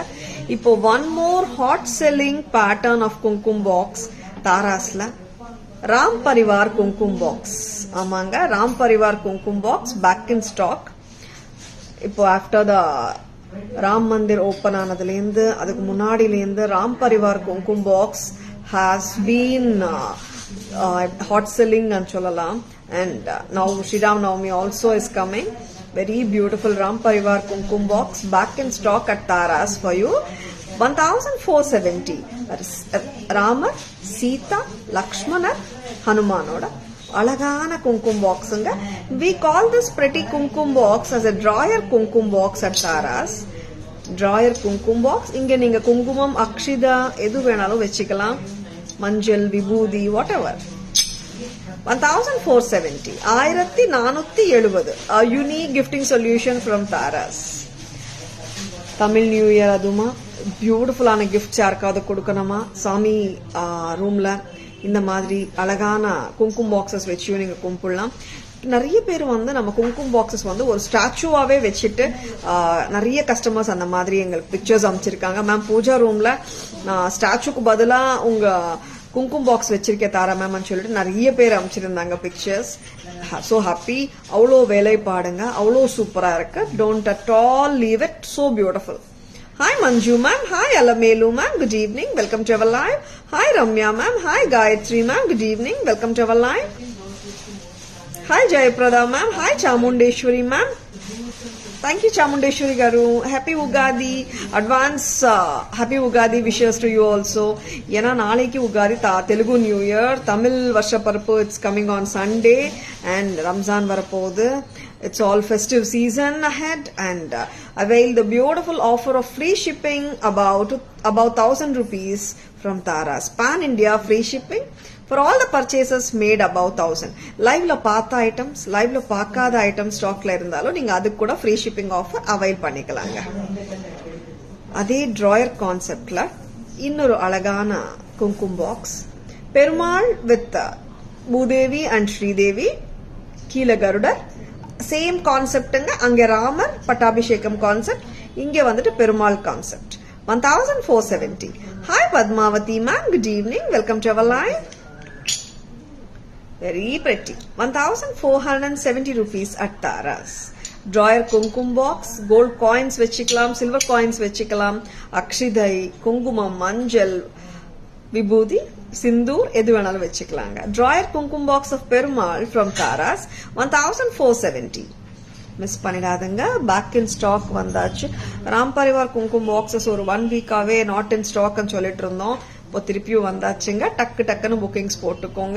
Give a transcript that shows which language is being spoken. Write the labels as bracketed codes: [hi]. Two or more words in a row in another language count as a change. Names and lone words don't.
[en] இப்போ one more hot selling pattern of kumkum box Tarasla Ram Parivar kumkum box. ஆமாங்க, Ram Parivar kumkum box back in stock. [ta] இப்போ [en] ஆஃப்டர் த [ta] ராம் மந்திர் ஓபன் ஆனதுலேருந்து அதுக்கு முன்னாடிலேருந்து ராம் பரிவார் குங்குமம் பாக்ஸ் [en] ஹாஸ் பீன் ஹாட் செல்லிங் [ta] சொல்லலாம். [en] And now Shriram Navami also is coming. Very beautiful Ram Parivar Kumkum box back in stock at Taras for you. 1470. That is Rama, Sita, Lakshmana, Hanumanoda. [ta] அழகான குங்குமம் box. [en] We call this pretty kumkum box as a drawer kumkum box at Taras. Drawer kumkum box. [ta] இங்க நீங்க குங்குமம், அக்ஷதை, எது வேணாலும் வச்சுக்கலாம். Manjal, [en] vibhuti, whatever. 1470. 1470. A unique gifting solution from Taras. [ta] Tamil New Year aduma beautiful ana gifts யாருக்காவது கொடுக்கணுமா சாமி ரூம்ல இந்த மாதிரி அழகான குங்குமம் பாக்ஸஸ் வச்சு நீங்க கும்பிடலாம். நிறைய பேர் வந்து நம்ம குங்குமம் பாக்ஸஸ் வந்து ஒரு ஸ்டாச்சுவாவே வச்சுட்டு நிறைய கஸ்டமர்ஸ் அந்த மாதிரி எங்களுக்கு பிக்சர்ஸ் அமைச்சிருக்காங்க. மேம் பூஜா ரூம்ல ஸ்டாச்சுக்கு பதிலா உங்க குங்குமம் பாக்ஸ் வச்சிருக்கேன் தாரா மேம் சொல்லிட்டு நிறைய பேர் அமைச்சிருந்தாங்க பிக்சர்ஸ். [en] so happy. [ta] அவ்வளோ வேலைப்பாடுங்க, அவ்வளோ சூப்பரா இருக்கு. [en] don't at all leave it. so beautiful. Hi Manju ma'am, hi Alamelu ma'am, good evening, welcome to our live. Hi Ramya ma'am, hi Gayatri ma'am, good evening, welcome to our live. Hi Jayaprada ma'am, hi Chamundeshwari ma'am. Thank you Chamundeshwari garu. Happy Ugadi. Advance happy Ugadi wishes to you also. [ta] ஏன்னா நாளைக்கு [en] Ugadi Telugu New Year, Tamil Varsha Parappu it's coming on Sunday and Ramzan varapodhu. It's all festive season ahead and avail the beautiful offer of free shipping about 1000 rupees from Taras. Pan India free shipping for all the purchases made above 1000. [ta] Live ல பாத்த items, live ல பாக்காத items stock ல இருந்தாலோ நீங்க அதுக்கு கூட [en] free shipping offer avail [ta] pannikalanga. Adhe [en] drawer concept [ta] ல இன்னொரு அழகான குங்குமம் box. [en] Perumal with Bhudevi and Sridevi, Keela Garudar. same concept. [ta] அங்க ராமர் பட்டாபிஷேகம் கான்செப்ட், இங்க வந்துட்டு பெருமாள் கான்செப்ட். [en] 1470. Hi Padmavati ma'am, good evening, welcome to our live. Very pretty. 1470 rupees at Taras. Drawer kumkum box, gold coins vechikalam, silver coins vechikalam, akshidai, kungumam, manjal, vibhuti, [ta] சிந்தூர் எது வேணாலும் வச்சுக்கலாங்க. [en] drawer kumkum box of Perumal from Taras 1470. [ta] மிஸ் பண்ணிடாதுங்க. [en] பேக் இன் ஸ்டாக் [ta] வந்தாச்சு. ராம் பரிவார் குங்குமம் பாக்ஸஸ் ஒரு 1 வீக்காவே [en] நாட் இன் ஸ்டாக் [ta] சொல்லிட்டு இருந்தோம். இப்போ திருப்பியும் வந்தாச்சுங்க. டக்குன்னு புக்கிங்ஸ் போட்டுக்கோங்க.